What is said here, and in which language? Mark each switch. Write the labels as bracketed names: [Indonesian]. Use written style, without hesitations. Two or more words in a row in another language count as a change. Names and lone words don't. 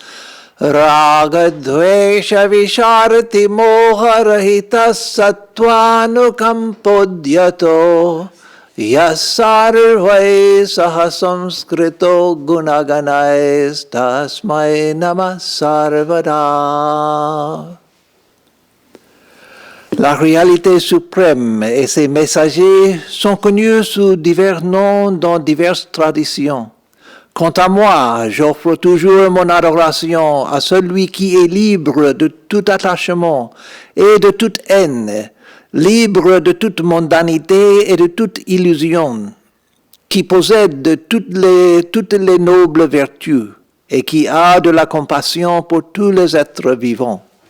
[Sanskrit] Ragadvesha Visharti Moharahita Sattvanukampodyato Yasarvai Sahasamskrito Gunaganais Tasmai Namah Sarvada. [French] La réalité suprême et ses messagers sont connus sous divers noms dans diverses traditions. Quant à moi, j'offre toujours mon adoration à celui qui est libre de tout attachement et de toute haine, libre de toute mondanité et de toute illusion, qui possède toutes les nobles vertus et qui a de la compassion pour tous les êtres vivants.